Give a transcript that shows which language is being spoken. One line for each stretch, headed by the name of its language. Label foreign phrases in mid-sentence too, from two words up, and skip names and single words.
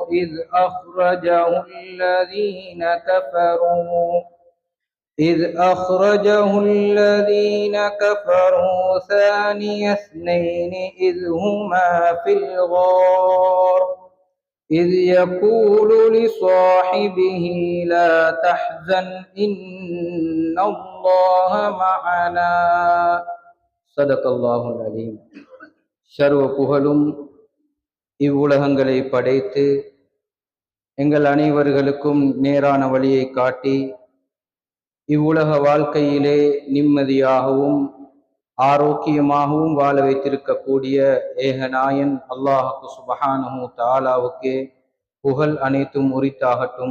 Arabic: إذ أخرجه الذين كفروا ثاني اثنين إذ هما في الغار إذ يقول لصاحبه لا تحزن إن الله معنا صدق الله العليم.
Tamil: சர்வ புகழும் இவ்வுலகங்களை படைத்து எங்கள் அனைவர்களுக்கும் நேரான வழியை காட்டி இவ்வுலக வாழ்க்கையிலே நிம்மதியாகவும் ஆரோக்கியமாகவும் வாழ வைத்திருக்கக்கூடிய ஏகநாயன்
Arabic: الله سبحانه
Tamil: தஆலாவுக்கே புகழ் அனைத்தும் உரித்தாகட்டும்.